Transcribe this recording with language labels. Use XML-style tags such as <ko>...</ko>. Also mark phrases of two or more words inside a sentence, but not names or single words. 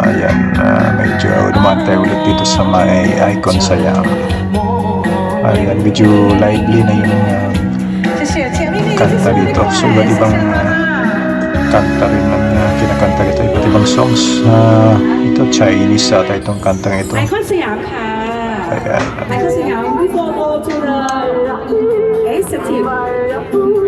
<tl>Ayan, medyo dumaan tayo ulit dito sa may icon sayang. Ayan, medyo lively na yung kanta dito. So, iba't ibang kanta rin ang kinakanta dito. Iba't ibang songs. Ito, Chinese ata itong kantang ito.</tl> <th>ไอคอนสยามค่ะ</th> <tl>Ayan.</tl> <en>ไอคอนสยาม before go to the executive</en>